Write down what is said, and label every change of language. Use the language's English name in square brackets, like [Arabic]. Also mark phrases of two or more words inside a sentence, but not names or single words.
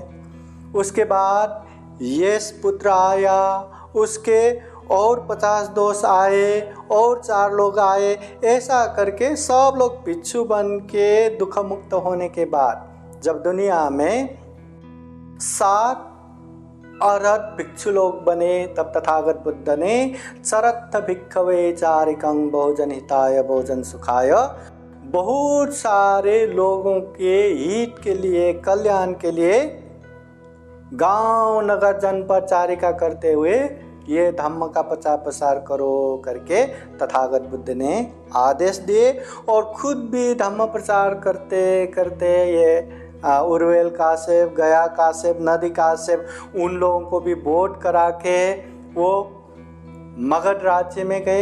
[Hindi] उसके बाद यश पुत्र आया, उसके और 50 दोस्त आए और 4 लोग आए, ऐसा करके सब लोग भिक्षु बन के दुख मुक्त होने के बाद जब दुनिया में 7 अरहत भिक्षु लोग बने, तब तथागत बुद्ध ने [Pali] चरत्थ भिक्खवे चारिकं बहुजन हिताय बहुजन सुखाय, [Hindi] बहुत सारे लोगों के हित के लिए, कल्याण के लिए गांव नगर जनपद चारिका करते हुए ये धम्म का प्रचार प्रसार करो करके तथागत बुद्ध ने आदेश दिए, और खुद भी धम्म प्रचार करते करते ये उर्वेल काश्यप, गया काश्यप, नदी काश्यप, उन लोगों को भी वोट करा के वो मगध राज्य में गए।